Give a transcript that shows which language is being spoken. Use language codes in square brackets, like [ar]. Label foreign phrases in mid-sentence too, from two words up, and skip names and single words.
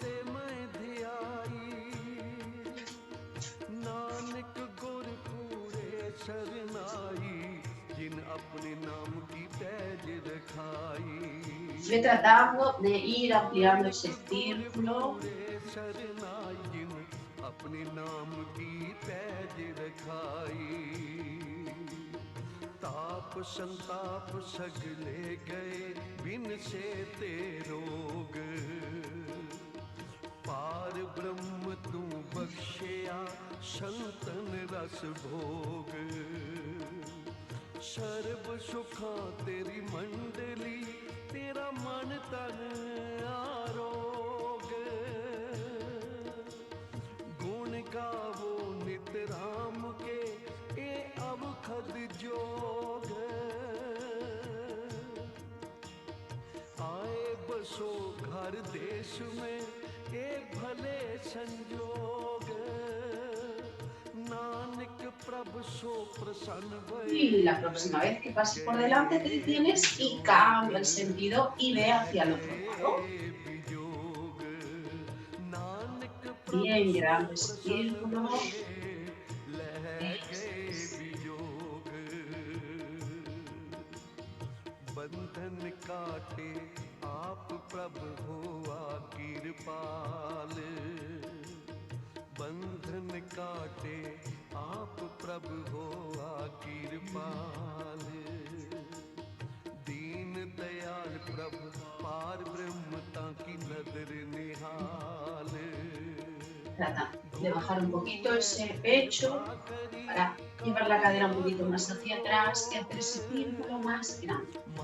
[es] Ve tratando de ir ampliando ese círculo. [pa] ਅਪਨੇ ਨਾਮ ਕੀ ਪੈਜ ਰਖਾਈ ਤਾਪ ਸੰਤਾਪ ਸਗਲੇ ਗਏ ਬਿਨ ਸੇ ਤੇ ਰੋਗ ਪਾਰ ਬ੍ਰਹਮ ਤੂ ਬਖਸ਼ਿਆ ਸੰਤਨ ਰਸ ਭੋਗ ਸਰਬ ਸੁਖਾ ਤੇਰੀ ਮੰਡਲੀ ਤੇਰਾ ਮਨ ਤਨ ਆਰੋਗ ਗੁਣ ਗਾਵੋ ਨਿਤ ਰਾਮ ਕੇ ਏ ਅਵਖਦ ਜੋਗ ਆਏ ਬਸੋ ਘਰ ਦੇਸ ਮੇਂ ਏ ਭਲੇ ਸੰਜੋਗ ਨਾਨਕ ਪ੍ਰਭੁ ਸੋ ਪ੍ਰਸੰਨ [es] Y la próxima vez que pases por delante te detienes y cambia el sentido y ve hacia el otro lado. Bien, grande ese círculo. [pa] ਬੰਧਨ ਕਾਟੇ ਆਪ ਪ੍ਰਭੁ ਹੁਆ ਕ੍ਰਿਪਾਲ ਬੰਧਨ ਕਾਟੇ ਆਪ ਪ੍ਰਭੁ ਹੁਆ ਕ੍ਰਿਪਾਲ ਦੀਨ ਦਇਆਲ ਪ੍ਰਭੁ ਪਾਰ ਬ੍ਰਹਮਤਾ ਕੀ ਨਦਰ ਨਿਹਾਲ [es] Trata de bajar un poquito ese pecho para llevar la cadera un poquito más hacia atrás y hacer ese círculo más grande.